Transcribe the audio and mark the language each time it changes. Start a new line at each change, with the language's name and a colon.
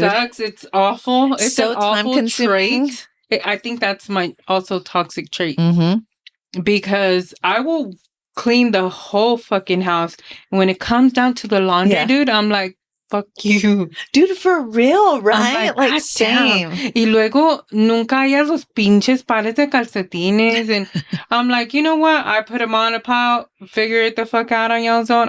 English: sucks. It's awful. It's so an awful time-consuming trait. I think that's my also toxic trait, because I will clean the whole fucking house. When it comes down to the laundry, dude, I'm like, fuck you. Dude, for real, right? Like same.
Spanish: Y luego nunca hayas los pinches pares de calcetines.
English: And I'm like, you know what? I put them on a pile. Figure it the fuck out on y'all's own.